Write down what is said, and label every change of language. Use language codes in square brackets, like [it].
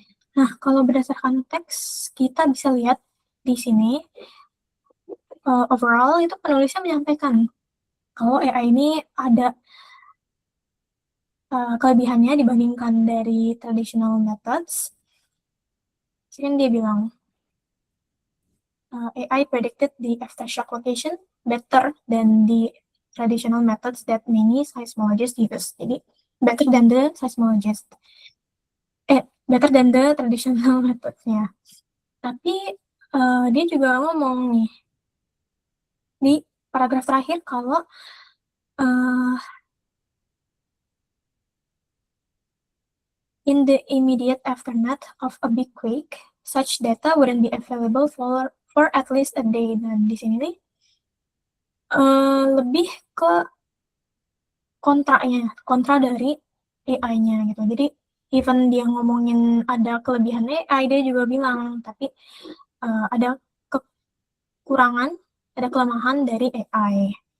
[id] Nah, kalau berdasarkan teks, kita bisa lihat di sini, overall itu penulisnya menyampaikan kalau AI ini ada kelebihannya dibandingkan dari traditional methods. Jadi dia bilang, [en] AI predicted the aftershock location better than the traditional methods that many seismologists use. [id] Jadi, [en] better than the seismologist. Better than the traditional methods-nya. [id] Tapi, dia juga ngomong nih, di paragraf terakhir kalau [en] in the immediate aftermath of a big quake, such data wouldn't be available for at least a day. [id] Dan di sini nih lebih ke kontra dari AI-nya gitu. Jadi even dia ngomongin ada kelebihan AI, dia juga bilang tapi ada kekurangan, ada kelemahan dari AI.